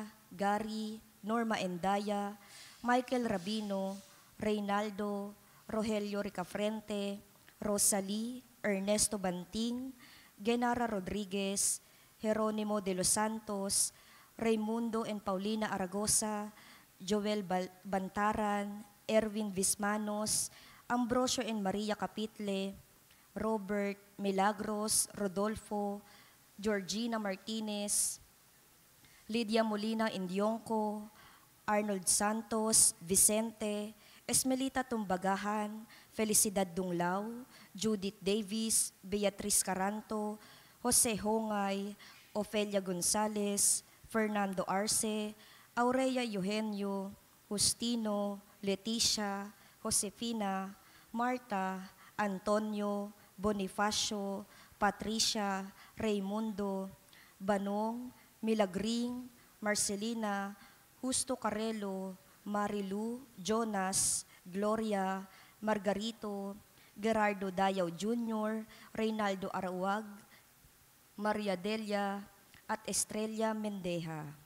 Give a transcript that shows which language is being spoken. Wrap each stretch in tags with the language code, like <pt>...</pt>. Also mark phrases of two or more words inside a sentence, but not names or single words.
<tl>Gary, Norma Endaya, Michael Rabino, Reynaldo, Rogelio Ricafrente, Rosalie, Ernesto Banting, Genara Rodriguez, Jeronimo de los Santos, Raimundo and Paulina Aragosa, Joel Bantaran, Erwin Vismanos, Ambrosio and Maria Capitle, Robert, Milagros, Rodolfo, Georgina Martinez, Lydia Molina Indionco, Arnold Santos, Vicente, Esmelita Tumbagahan, Felicidad Dunglao, Judith Davis, Beatriz Caranto, Jose Hongay, Ofelia Gonzales, Fernando Arce, Aurea Eugenio, Justino, Leticia, Josefina, Marta, Antonio, Bonifacio, Patricia, Raimundo, Banong, Milagring, Marcelina, Justo Carrelo, Marilu, Jonas, Gloria, Margarito, Gerardo Dayaw Jr., Reynaldo Arawag, Maria Delia, at Estrella Mendeja.</tl>